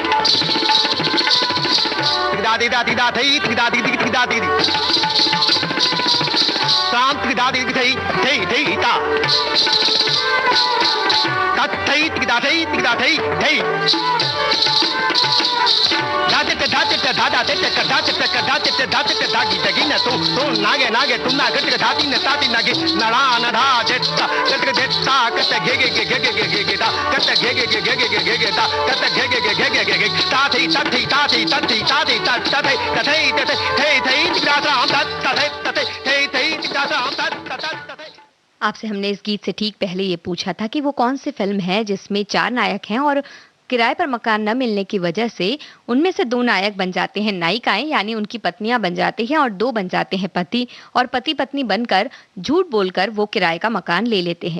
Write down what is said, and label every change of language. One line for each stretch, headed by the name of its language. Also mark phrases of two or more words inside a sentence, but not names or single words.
Hindi: दिग दादी दादी दादी दिग दादी दिग दादी दिग शाम दिग दादी दिग थई थई थईता, तत थई दिग दादी थई दाते दाते दादा ते दाते दाते दाते दागी दगी न तू नागे नागे तू ना गट दाती न ताती नागे नड़ा नड़ा देता कट देता कट गे गे गे गे गे गे गे दा कट गे गे गे गे गे गे गे दा कट गे गे गे गे गे गे गे ताती ताती ताती ताती ताती ताती ताती तथई तथई थई थई दादा हम तथई तथई थई थई दादा हम तथई। आपसे हमने इस गीत से ठीक पहले ये पूछा था कि वो कौन सी फिल्म है जिसमें 4 नायक हैं और किराए पर मकान न मिलने की वजह से उनमें से 2 नायक बन जाते हैं नायिकाएं, यानी उनकी पत्नियां बन जाती हैं और 2 बन जाते हैं पति, और पति पत्नी बनकर झूठ बोलकर वो किराए का मकान ले लेते हैं।